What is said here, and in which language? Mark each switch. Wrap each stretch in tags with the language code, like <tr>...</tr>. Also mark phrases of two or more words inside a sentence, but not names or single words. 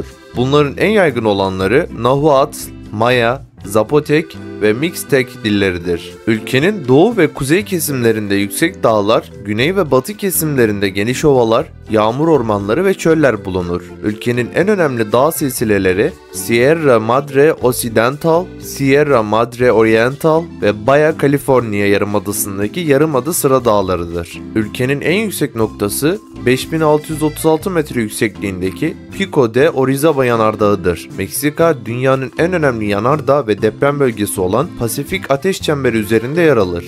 <tr>Bunların en yaygın olanları Nahuatl, Maya, Zapotek ve Mixtec dilleridir. Ülkenin doğu ve kuzey kesimlerinde yüksek dağlar, güney ve batı kesimlerinde geniş ovalar, yağmur ormanları ve çöller bulunur. Ülkenin en önemli dağ silsileleri Sierra Madre Occidental, Sierra Madre Oriental ve Baja California yarımadasındaki yarımada sıra dağlarıdır. Ülkenin en yüksek noktası 5636 metre yüksekliğindeki Pico de Orizaba yanardağıdır. Meksika, dünyanın en önemli yanardağ ve deprem bölgesi olan Pasifik Ateş Çemberi üzerinde yer alır.</tr>